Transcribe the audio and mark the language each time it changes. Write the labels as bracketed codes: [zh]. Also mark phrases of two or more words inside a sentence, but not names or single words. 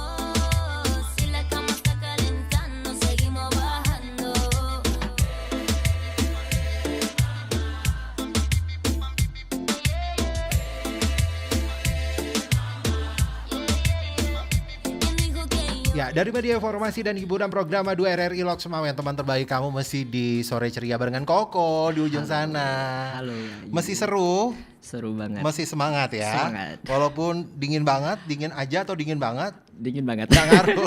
[es] si la cama está calentando, seguimos bajando. ¿Quién dijo que yo? [id] Ya, dari media informasi dan hiburan program 2 RRI Lok Semawe, teman terbaik kamu masih di sore ceria barengan Koko di ujung sana. Halo. Masih seru, Seru banget. masih semangat ya. Semangat. Walaupun dingin banget, dingin aja atau dingin banget? Dingin banget. Nggak ngaruh.